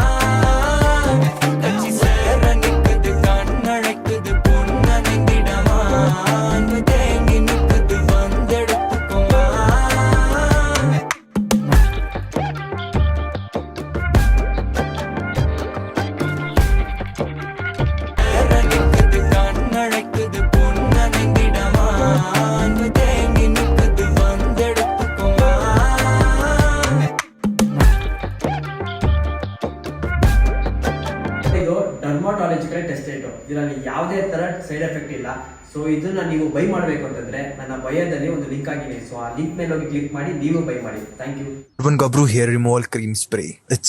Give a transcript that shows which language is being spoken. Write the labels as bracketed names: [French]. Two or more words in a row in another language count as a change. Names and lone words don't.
[Tamil] கட்சி சேர நிக்குது கண்ணழைக்குது பொண்ண நெங்கிடமா அன்பு தேங்கி நிக்குது வந்தெடுத்துக்குமா நிக்குது கண்ணழைக்குது பொண்ண நெங்கிடமா அன்பு தேங்கி நிக்குது வந்தெடுத்துக்குமா [Kannada] ಇದು [English] dermatological test [Kannada] ಇದರಲ್ಲಿ ಯಾವುದೇ ತರ [English] side effect [Kannada] ಇಲ್ಲ. ಸೊ ಇದನ್ನ ನೀವು ಬೈ ಮಾಡಬೇಕು ಅಂತಂದ್ರೆ ನನ್ನ ಬಯೋದಲ್ಲಿ ಒಂದು ಲಿಂಕ್ ಆಗಿದೆ. ಸೊ ಆ ಲಿಂಕ್ ಮೇಲೆ ಹೋಗಿ ಕ್ಲಿಕ್ ಮಾಡಿ ನೀವು ಬೈ ಮಾಡಿ. [English] thank you. Urban Gabru hair removal cream spray. It's